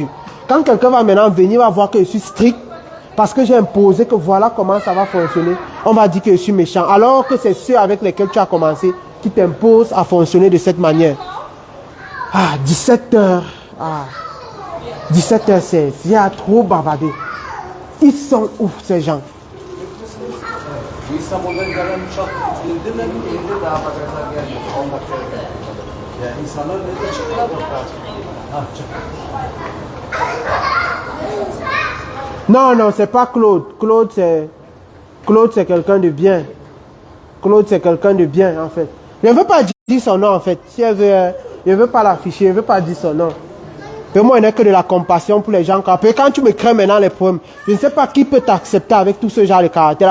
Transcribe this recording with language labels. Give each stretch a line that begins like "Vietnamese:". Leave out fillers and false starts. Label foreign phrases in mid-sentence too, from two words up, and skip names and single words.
French: Quand quelqu'un va maintenant venir, va voir que je suis strict, parce que j'ai imposé que voilà comment ça va fonctionner, on va dire que je suis méchant. Alors que c'est ceux avec lesquels tu as commencé qui t'imposent à fonctionner de cette manière. 17h. 17h16. Il y a trop bavardé. Ils sont où ces gens?
Turkish: İstanbul'dan gelen uçak girdi mi? Girdi daha bagajlar gelmedi. 10 dakikaya geldi. Yani insanlar nerede çıktılar da
French: Non, c'est pas Claude. Claude, c'est quelqu'un de bien. Claude, c'est quelqu'un de bien, en fait. Je ne veux pas dire son nom, en fait. Si elle veut, je ne veux pas l'afficher, je ne veux pas dire son nom. Mais moi, il n'y a que de la compassion pour les gens. Après, quand tu me crées maintenant les problèmes, je ne sais pas qui peut t'accepter avec tout ce genre de caractère.